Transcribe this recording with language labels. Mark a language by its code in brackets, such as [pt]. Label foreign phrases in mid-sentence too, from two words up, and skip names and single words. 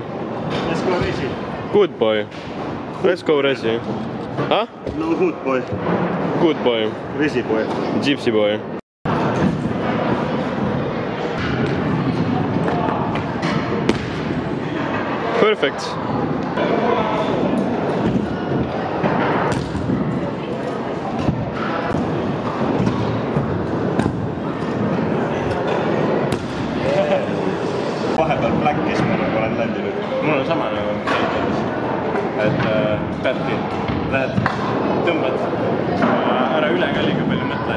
[en] Let's go racing. Good boy. Let's go racing. Huh? No, good boy. Good boy. Racing boy. Gypsy boy. Perfect. [et] Vahepeal Blackis ma nagu olen ländinud. Mul on sama nagu et Pätti, lähed, tõmbad, ära üle ka liiga palju mõtle.